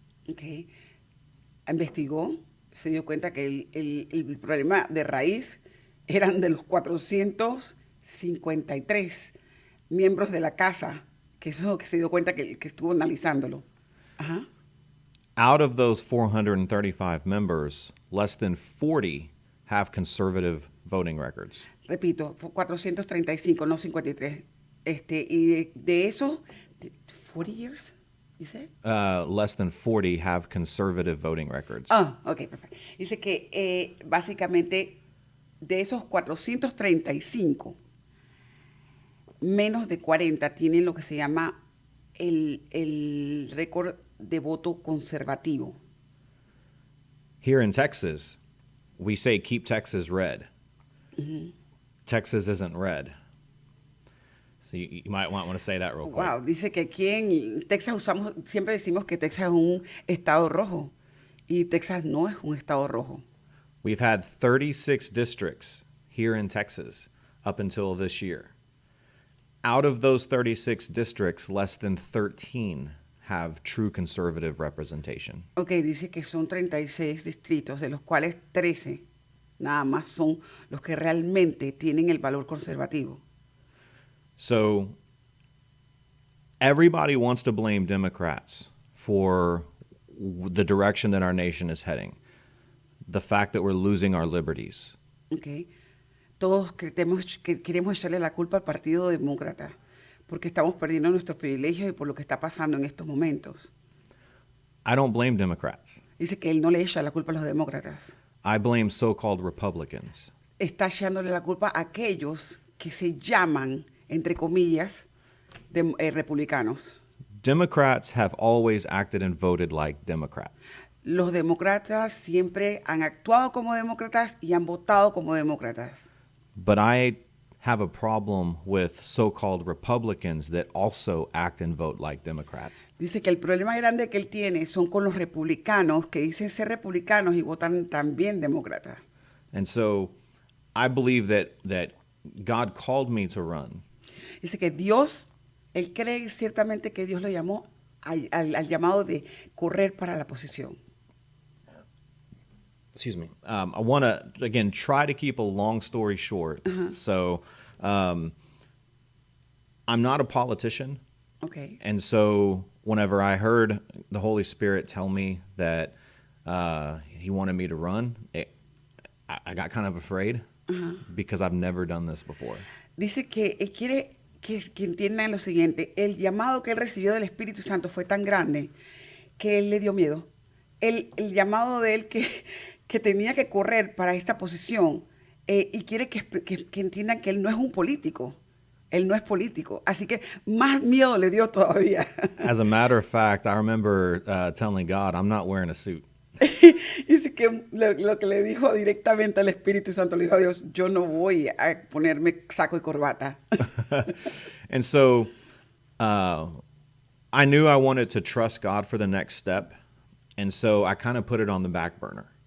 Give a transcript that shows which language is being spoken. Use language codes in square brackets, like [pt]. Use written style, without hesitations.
[en] Okay. [es] Investigó, se dio cuenta que el problema de raíz eran de los 453 miembros de la casa, que eso es lo que se dio cuenta que estuvo analizándolo. Ajá. [en] Out of those 435 members, less than 40 have conservative voting records. [es] Repito, 435, no 53. Y de esos, 40 [en] years, you said? Less than 40 have conservative voting records. [es] Ok, perfecto. Dice que básicamente de esos 435, menos de 40 tienen lo que se llama el récord de voto conservativo. [en] Here in Texas, we say keep Texas red. Mm-hmm. Texas isn't red. So you might want to say that real quick. [es] Wow, dice que aquí en Texas siempre decimos que Texas es un estado rojo y Texas no es un estado rojo. [en] We've had 36 districts here in Texas up until this year. Out of those 36 districts, less than 13 have true conservative representation. [es] Ok, dice que son 36 distritos, de los cuales 13 nada más son los que realmente tienen el valor conservativo. [en] So everybody wants to blame Democrats for the direction that our nation is heading, the fact that we're losing our liberties. Okay. [es] Todos queremos echarle la culpa al Partido Demócrata porque estamos perdiendo nuestros privilegios y por lo que está pasando en estos momentos. [en] I don't blame Democrats. [es] Dice que él no le echa la culpa a los demócratas. [en] I blame so-called Republicans. [es] Está echándole la culpa a aquellos que se llaman, entre comillas, republicanos. [en] Democrats have always acted and voted like Democrats. [es] Los demócratas siempre han actuado como demócratas y han votado como demócratas. [en] But I have a problem with so-called Republicans that also act and vote like Democrats. [es] Dice que el problema grande que él tiene son con los republicanos que dicen ser republicanos y votan también demócratas. [en] And so I believe that God called me to run. [es] Dice que Dios, él cree ciertamente que Dios lo llamó al llamado de correr para la posición. [en] Excuse me. I want to, again, try to keep a long story short. So I'm not a politician. Okay. And so whenever I heard the Holy Spirit tell me that he wanted me to run, I got kind of afraid because I've never done this before. [es] Dice que él quiere que entiendan lo siguiente. El llamado que él recibió del Espíritu Santo fue tan grande que él le dio miedo. El llamado de él que tenía que correr para esta posición y quiere que entiendan que él no es un político. Él no es político. Así que más miedo le dio todavía. [en] As a matter of fact, I remember telling God, I'm not wearing a suit. [es] Dice que lo que le dijo directamente al Espíritu Santo, le dijo a Dios, yo no voy a ponerme saco y corbata. [en] And so I knew I wanted to trust God for the next step. And so I kind of put it on the back burner.